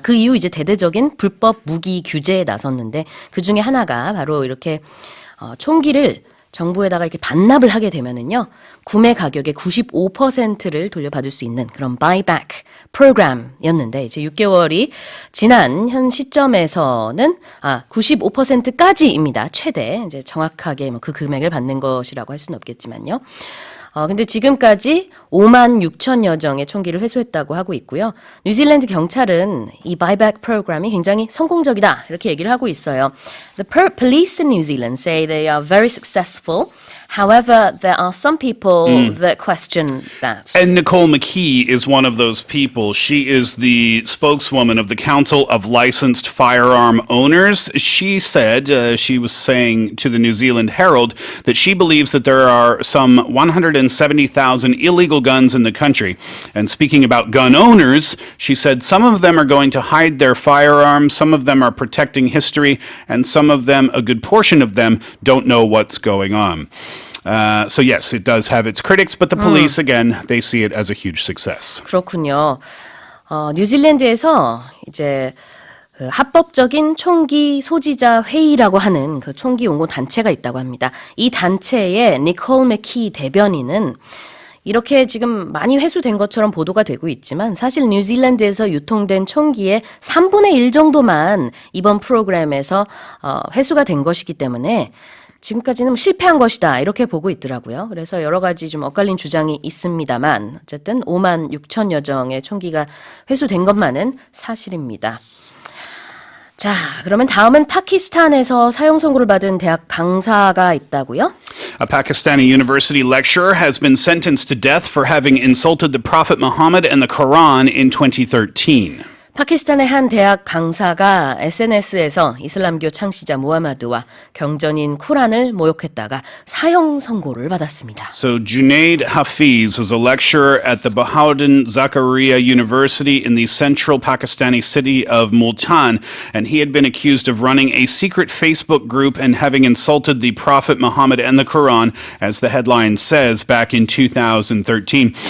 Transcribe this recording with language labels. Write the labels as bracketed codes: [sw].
[ko] 그 이후 이제 대대적인 불법 무기 규제에 나섰는데 그 중에 하나가 바로 이렇게 총기를 정부에다가 이렇게 반납을 하게 되면은요, 구매 가격의 95%를 돌려받을 수 있는 그런 buyback 프로그램이었는데, 이제 6개월이 지난 현 시점에서는 95%까지입니다. 최대. 이제 정확하게 그 금액을 받는 것이라고 할 수는 없겠지만요. 근데 지금까지 5만 6천여 정의 총기를 회수했다고 하고 있고요. 뉴질랜드 경찰은 이 buyback 프로그램이 굉장히 성공적이다 이렇게 얘기를 하고 있어요. [en] The police in New Zealand say they are very successful. However, there are some people that question that. And Nicole McKee is one of those people. She is the spokeswoman of the Council of Licensed Firearm Owners. She said, she was saying to the New Zealand Herald that she believes that there are some 170,000 illegal guns in the country. And speaking about gun owners, she said some of them are going to hide their firearms, some of them are protecting history, and some of them, a good portion of them, don't know what's going on. So yes, it does have its critics, but the police, again, they see it as a huge success. [ko] 그렇군요. 뉴질랜드에서 이제 그 합법적인 총기 소지자 회의라고 하는 그 총기 옹호 단체가 있다고 합니다. 이 단체의 니콜 맥키 대변인은 이렇게 지금 많이 회수된 것처럼 보도가 되고 있지만 사실 뉴질랜드에서 유통된 총기의 3분의 1 정도만 이번 프로그램에서 회수가 된 것이기 때문에 지금까지는 실패한 것이다 이렇게 보고 있더라고요. 그래서 여러 가지 좀 엇갈린 주장이 있습니다만 어쨌든 5만 6천여 정의 총기가 회수된 것만은 사실입니다. 자, 그러면 다음은 파키스탄에서 사형 선고를 받은 대학 강사가 있다고요? [en] A Pakistani university lecturer has been sentenced to death for having insulted the Prophet Muhammad and the Quran in 2013. [ko] 파키스탄의 한 대학 강사가 SNS에서 이슬람교 창시자 무하마드와 경전인 쿠란을 모욕했다가 사형 선고를 받았습니다. [en] So Junaid Hafiz was a lecturer at the Bahauddin Zakaria University in the central Pakistani city of Multan, and he had been accused of running a secret Facebook group and having insulted the Prophet Muhammad and the Quran, as the headline says, back in 2013.